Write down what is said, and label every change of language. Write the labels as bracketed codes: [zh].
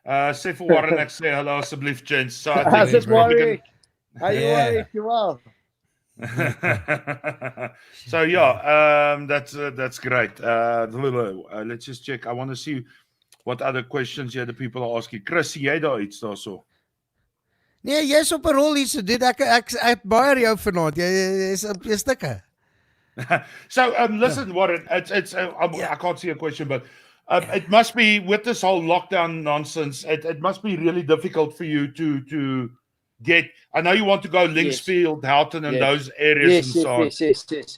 [af] Sê vir Warren ek sê hallo asseblief gents. So [en] I think Warwick. How you Warwick? You well? So that's great. Let's just check. I want to see what other questions the people are asking. [af] Chris, jy daar iets daarso? Nee, jy's op 'n rol hier so dit ek admire jou vanaand. Jy's op jou stukke. [en] So listen, Warren, it's I can't see a question, but it must be with this whole lockdown nonsense. It must be really difficult for you to get. I know you want to go Linksfield, Houghton, and those areas and so on.